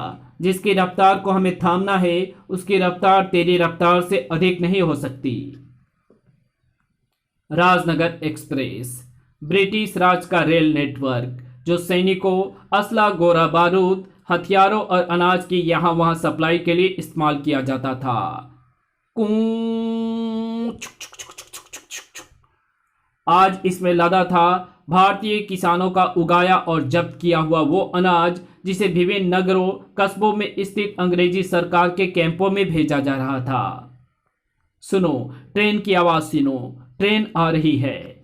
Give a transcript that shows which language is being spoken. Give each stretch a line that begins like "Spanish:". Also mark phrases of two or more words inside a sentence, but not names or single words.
Hindi: जिसकी रफ्तार को हमें थामना है, उसकी रफ्तार तेरी रफ्तार से अधिक नहीं हो सकती। राजनगर एक्सप्रेस, ब्रिटिश राज का रेल नेटवर्क, जो सैनिकों, असला, गोरा बारूद, हथियारों और अनाज की यहां वहां सप्लाई के लिए इस्तेमाल किया जाता था। कूं, छुक, छुक, छुक, छुक, छुक, छुक, छुक, छुक। आज इसमें लदा था भारतीय किसानों का उगाया और जब्त किया हुआ वो अनाज, जिसे विभिन्न नगरों कस्बों में स्थित अंग्रेजी सरकार के कैंपों में भेजा जा रहा था। सुनो, ट्रेन की आवाज सुनो, ट्रेन आ रही है।